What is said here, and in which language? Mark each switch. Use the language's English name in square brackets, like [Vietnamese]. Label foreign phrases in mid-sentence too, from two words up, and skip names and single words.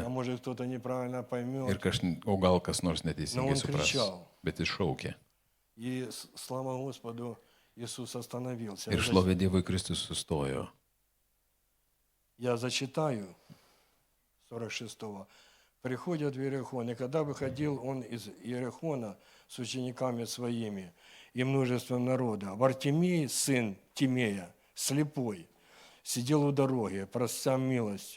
[Russian] а может кто-то неправильно [Lithuanian] ir [Russian] поймет. [Lithuanian] o gal kas nors [Russian] Но [Lithuanian] neteisingai [Russian] он [Lithuanian] supras. [Russian] кричал. [Lithuanian] Bet jis šaukė. [Russian] И слава Господу, Иисус остановился. [Lithuanian] Ir šlovė Dievui Kristus sustojo. [Russian] Я зачитаю 46-го. Приходит в Иерихон, и когда выходил он из Иерихона с учениками своими и множеством народа, Вартимей, сын Тимея, слепой, сидел у дороги, прося милостью.